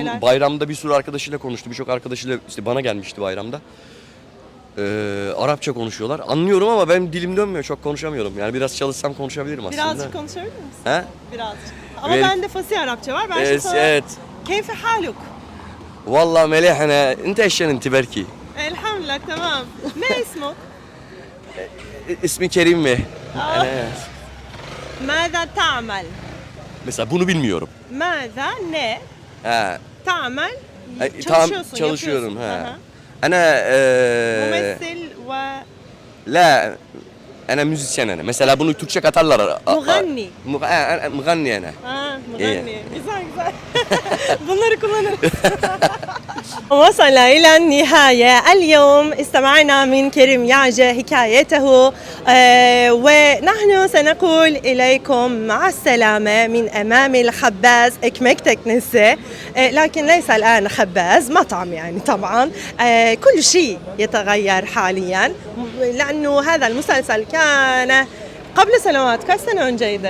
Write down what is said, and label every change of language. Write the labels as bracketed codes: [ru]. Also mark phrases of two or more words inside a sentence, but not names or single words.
[tr] anneler. bayramda bir sürü arkadaşıyla konuştu. Birçok arkadaşıyla işte bana gelmişti bayramda. Arapça konuşuyorlar. Anlıyorum ama benim dilim dönmüyor. Çok konuşamıyorum. Yani biraz çalışsam konuşabilirim aslında. Birazcık konuşabilir misin? He? Birazcık. Ama Evet. bende fasih Arapça var. Ben şimdi Evet, sana... evet. [ar] كيف حالك? والله مليح انا انت ايش انت بركي [tr] Elhamdülillah tamam. Ne ismuk? ismi Kerim mi? [ar] ماذا تعمل? [tr] Mesela bunu bilmiyorum. Mâzâ ne? Ha. Ta'mel? Tamam, Çalışıyorsun, çalışıyorum. yapıyorsun. Ha. Aha. [ar] Ana ممثل و لا أنا müzisyen أنا. [tr] Mesela bunu Türkçe katarlar. Muganni. [ar] مغني أنا. [tr] مغني güzel güzel. bunları kullanırız. [ar] وصل إلى النهاية اليوم استمعنا من كريم يعجة حكايته ونحن سنقول إليكم مع السلامة من أمام الخباز إكمك تكنسة لكن ليس الآن خباز مطعم يعني طبعا كل شيء يتغير حاليا لأنه هذا المسلسل كان قبل سنوات كم سنة önceydi